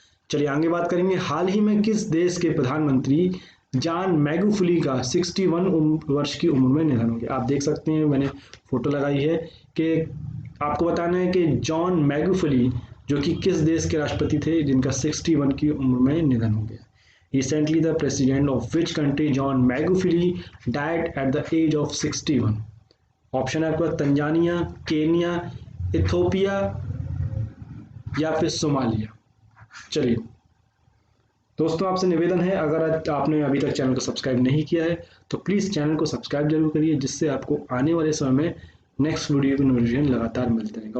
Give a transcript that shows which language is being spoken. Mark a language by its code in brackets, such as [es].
[hi] चलिए आगे बात करेंगे। हाल ही में किस देश के प्रधानमंत्री जॉन मैगुफुली का 61 वर्ष की उम्र में निधन हो गया। आप देख सकते हैं, मैंने फोटो लगाई है कि आपको बताना है कि जॉन मैगुफुली जो कि किस देश के राष्ट्रपति थे जिनका 61 की उम्र में निधन हो गया। [en] Recently, the president of which country John Magufuli died at the age of 61? [hi] Option है आपका तंजानिया, केनिया, इथोपिया या फिर सोमालिया। चलिए दोस्तों, आपसे निवेदन है, अगर आपने अभी तक चैनल को सब्सक्राइब नहीं किया है तो प्लीज़ चैनल को सब्सक्राइब जरूर करिए, जिससे आपको आने वाले समय में नेक्स्ट वीडियो की नोटिफिकेशन लगातार मिलते रहेगा।